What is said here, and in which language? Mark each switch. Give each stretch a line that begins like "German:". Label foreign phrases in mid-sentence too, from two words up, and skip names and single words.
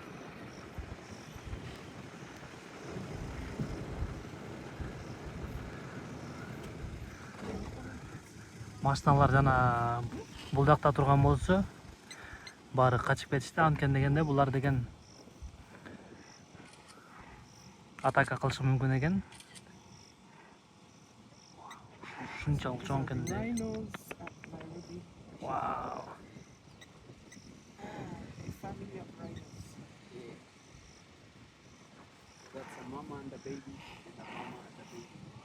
Kyrgyz: Машиналар жана бул жакта турган болсо, баары качып кетишти. Анткени дегенде булар деген атака кылышы мүмкүн экен. Ушунчалык чоң экен.
English: Rhinos at Nairobi. Вау. A family of rhinos. Yeah. That's a mama and a baby, and a mama and a baby.